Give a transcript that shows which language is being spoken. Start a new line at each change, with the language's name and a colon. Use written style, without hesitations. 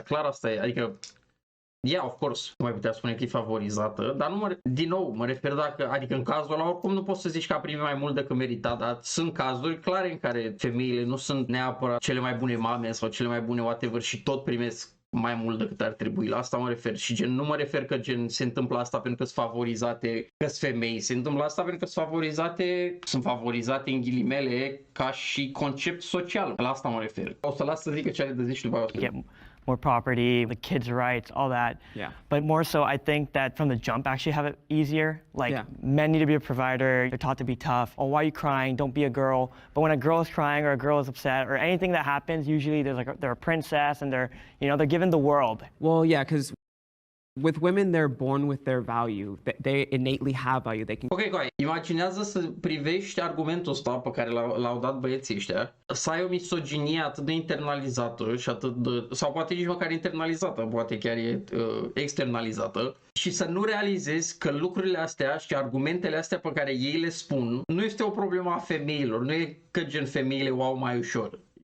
Romanian: Clar asta e, adică
English: of course,
Romanian: nu mai putea spune că e favorizată, dar mă refer adică în cazul ăla oricum nu poți să zici că a primit mai mult decât merita, dar sunt cazuri clare în care femeile nu sunt neapărat cele mai bune mame sau cele mai bune whatever și tot primesc mai mult decât ar trebui. La asta mă refer și gen nu mă refer că gen se întâmplă asta pentru că sunt favorizate, că sunt femei, se întâmplă asta pentru că sunt favorizate în ghilimele ca și concept social. La asta mă refer. O să las să zic că ce are de zis și după aia o să
English: Get more property, the kids' rights, all that. Yeah. But more so, I think that from the jump, actually have it easier. Like, men need to be a provider. They're taught to be tough. Why are you crying? Don't be a girl. But when a girl is crying or a girl is upset or anything that happens, usually they're a princess and they're given the world. Well, yeah, because with women, they're born with their value. They innately have value. They can.
Romanian: Ok, imaginează să privești argumentul ăsta pe care l-au dat băieții ăștia, să ai o misoginie atât de internalizată și sau poate nici măcar internalizată, poate chiar e externalizată și să nu realizezi că lucrurile astea și argumentele astea pe care ei le spun nu este o problemă a femeilor, nu e că gen femeile o au mai ușor.